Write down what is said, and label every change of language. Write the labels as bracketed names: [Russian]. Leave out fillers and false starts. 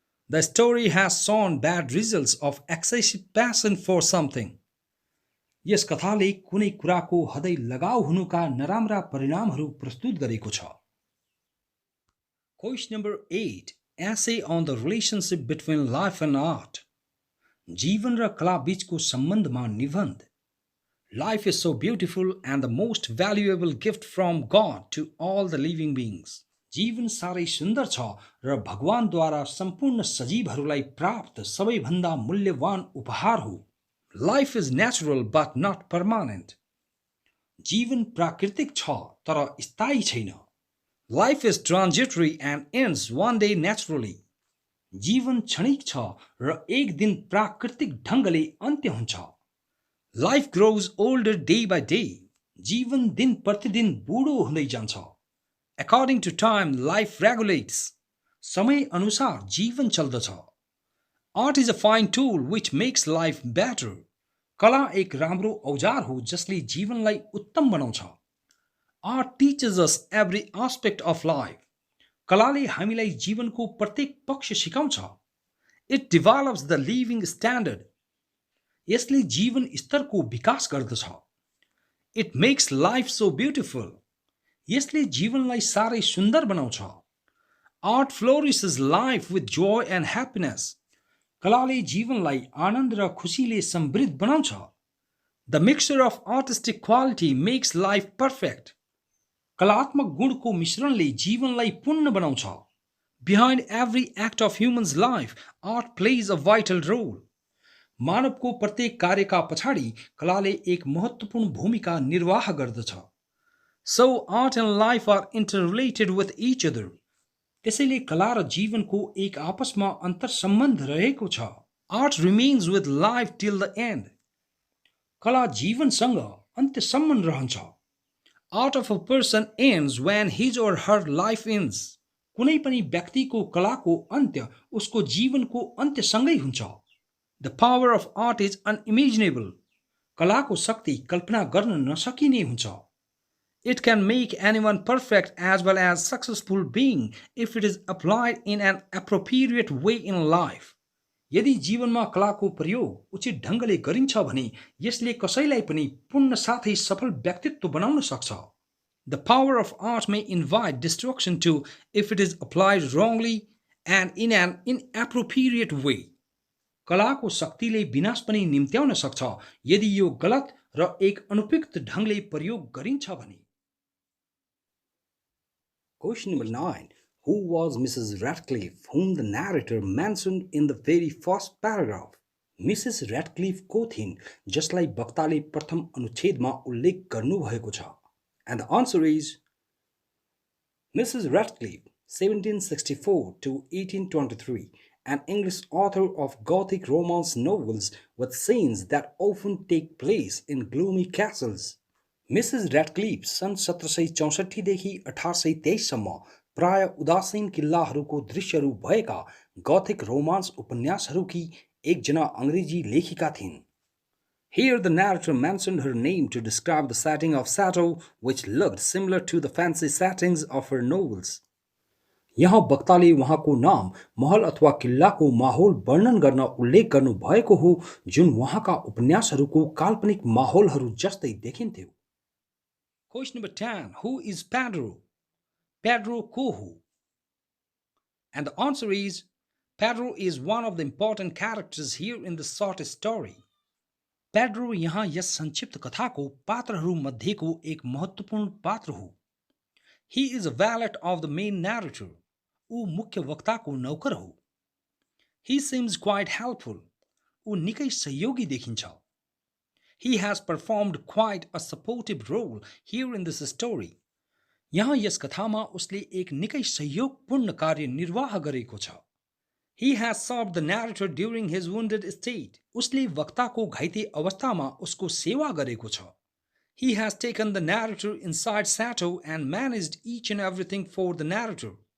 [English] The story has shown bad results of excessive passion for something. [Nepali] यस कथाले कुनै कुराको हदै लगाउ हुनुका नराम्रा परिणामहरू प्रस्तुत गरेको छ। [English] Question number 8. Essay on the relationship between life and art. [Nepali] जीवन र कला बीचको सम्बन्धमा निबन्ध। [English] Life is so beautiful and the most valuable gift from God to all the living beings. [Nepali] जीवन साह्रै सुन्दर छ र भगवानद्वारा सम्पूर्ण सजीवहरूलाई प्राप्त सबैभन्दा मूल्यवान उपहार हो। [English] Life is natural but not permanent. [Nepali] जीवन प्राकृतिक छ तर स्थायी छैन। [English] Life is transitory and ends one day naturally. [Nepali] जीवन क्षणिक छ र एक दिन प्राकृतिक ढङ्गले अन्त्य हुन्छ। [English] Life grows older day by day. [Nepali] जीवन दिन प्रतिदिन बुढो हुँदै जान्छ। [English] According to time, life regulates. [Nepali] समय अनुसार जीवन चल्दछ। [English] Art is a fine tool which makes life better. [Nepali] कला एक राम्रो औजार हो जसले जीवनलाई उत्तम बनाउँछ। [English] Art teaches us every aspect of life. [Nepali] कलाले हामीलाई जीवनको प्रत्येक पक्ष सिकाउँछ। [English] It develops the living standard. [Nepali] यसले जीवन स्तरको विकास गर्दछ। [English] It makes life so beautiful. [Nepali] यसले जीवनलाई साह्रै सुन्दर बनाउँछ। [English] Art flourishes life with joy and happiness. [Nepali] कलाले जीवनलाई आनन्द र खुसीले समृद्ध बनाउँछ। [English] The mixture of artistic quality makes life perfect. [Nepali] कलात्मक गुणको मिश्रणले जीवनलाई पूर्ण बनाउँछ। [English] Behind every act of human's life, art plays a vital role. [Nepali] मानवको प्रत्येक कार्यका पछाडि कलाले एक महत्त्वपूर्ण भूमिका निर्वाह गर्दछ। [English] So art and life are interrelated with each other. [Nepali] त्यसैले कला र जीवनको एक आपसमा अन्तर्सम्बन्ध रहेको छ। [English] Art remains with life till the end. [Nepali] कला जीवनसँग अन्त्यसम्म रहन्छ। [English] Art of a person ends when his or her life ends. [Nepali] कुनै पनि व्यक्तिको कलाको अन्त्य उसको जीवनको अन्त्यसँगै हुन्छ। [English] The power of art is unimaginable. [Nepali] कलाको शक्ति कल्पना गर्न नसकिने हुन्छ। [English] It can make anyone perfect as well as successful being if it is applied in an appropriate way in life. [Nepali] यदि जीवनमा कलाको प्रयोग उचित ढङ्गले गरिन्छ भने यसले कसैलाई पनि पूर्ण साथै सफल व्यक्तित्व बनाउन सक्छ। [English] The power of art may invite destruction too if it is applied wrongly and in an inappropriate way. [Nepali] कलाको शक्तिले विनाश पनि निम्त्याउन सक्छ यदि यो गलत र एक अनुपयुक्त ढङ्गले प्रयोग गरिन्छ भने। [English] Question number 9. Who was Mrs. Radcliffe, whom the narrator mentioned in the very first paragraph? Mrs. [Nepali] Radcliffe को थिइन् जसलाई वक्ताले प्रथम अनुच्छेदमा उल्लेख गर्नुभएको छ? [English] And the answer is Mrs. Radcliffe, 1764 to 1823, an English author of Gothic romance novels with scenes that often take place in gloomy castles. [Nepali] Mrs ऱ्याडक्लिफ सन् 1764देखि 1823सम्म प्राय उदासीन किल्लाहरूको दृश्यहरू भएका गथिक रोमान्स उपन्यासहरूकी एकजना अङ्ग्रेजी लेखिका थिइन्। [English] Here the narrator mentioned her name to describe the setting of chateau, which looked similar to the fancy settings of her novels. [Nepali] यहाँ वक्ताले उहाँको नाम महल अथवा किल्लाको माहौल वर्णन गर्न उल्लेख गर्नु भएको हो जुन उहाँका उपन्यासहरूको काल्पनिक माहौलहरू जस्तै देखिन्थ्यो। [English] Question number 10. Who is Pedro? [Nepali] Pedro को हो? [English] And the answer is Pedro is one of the important characters here in the short story. [Nepali] Pedro यहाँ यस संक्षिप्त कथाको पात्रहरू मध्येको एक महत्त्वपूर्ण पात्र हो। [English] He is a valet of the main narrator. [Nepali] ऊ मुख्य वक्ताको नौकर हो। [English] He seems quite helpful. [Nepali] ऊ निकै सहयोगी देखिन्छ। [English] He has performed quite a supportive role here in this story. [Nepali] यहाँ यस कथामा उसले एक निकै सहयोगपूर्ण कार्य निर्वाह गरेको छ। [English] He has served the narrator during his wounded state. [Nepali] उसले वक्ताको घाइते अवस्थामा उसको सेवा गरेको छ। [English] He has taken the narrator inside chateau and managed each and everything for the narrator.